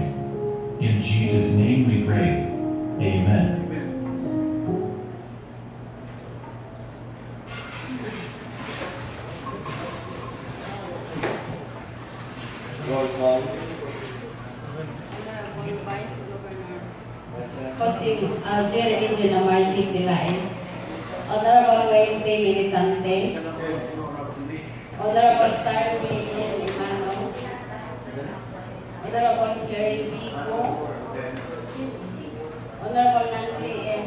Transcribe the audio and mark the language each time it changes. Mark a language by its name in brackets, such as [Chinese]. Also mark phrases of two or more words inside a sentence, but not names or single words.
[English] In Jesus' name we pray. Amen. Roll call. Honorable Vice Governor Hosting Alger Region Martin PELAEZ, Honorable Wayne P. Militante, Honorable Sarmi N. Imano, Honorable Jerry B. Ko, Honorable Nancy S.